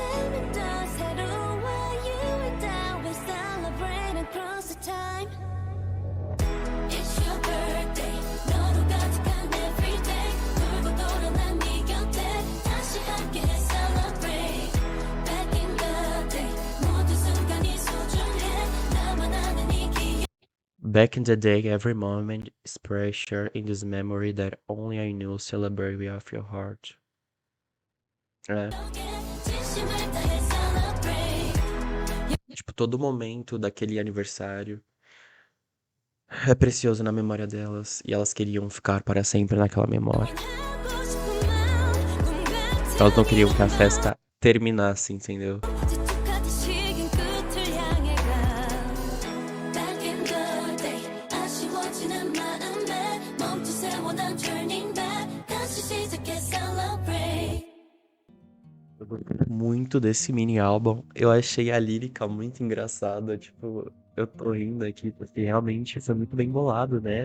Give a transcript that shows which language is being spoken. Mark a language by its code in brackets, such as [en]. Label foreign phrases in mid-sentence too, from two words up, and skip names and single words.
[ko] 오늘도 새로워 [en] you and I will celebrate across the time It's your birthday [ko] 너로 가득한 everyday 돌고 돌아 난 네 곁에 다시 함께 [en] celebrate Back in the day [ko] 모든 순간이 소중해 나만 아는 이 기억 [en] Back in the day, every moment is pressure in this memory that only I knew celebrate with your heart. [pt] É, [ko] 진심을 다해 celebrate [pt] tipo, todo momento daquele aniversário é precioso na memória delas e elas queriam ficar para sempre naquela memória. [ko] 하고 싶은 마음 꿈 [pt] Elas não [ko] 같은 [pt] queriam que a [ko] 이유만 [pt] festa terminasse, entendeu? [ko] 지독하듯이 긴 끝을 향해 가 [en] Back in the day [ko] 아쉬워지는 마음에 멈춰 세워 난 [en] turning back [ko] 다시 시작해 celebrate [pt] Eu gostei muito desse mini álbum. Eu achei a lírica muito engraçada. Tipo, eu tô rindo aqui porque realmente foi muito bem bolado, né?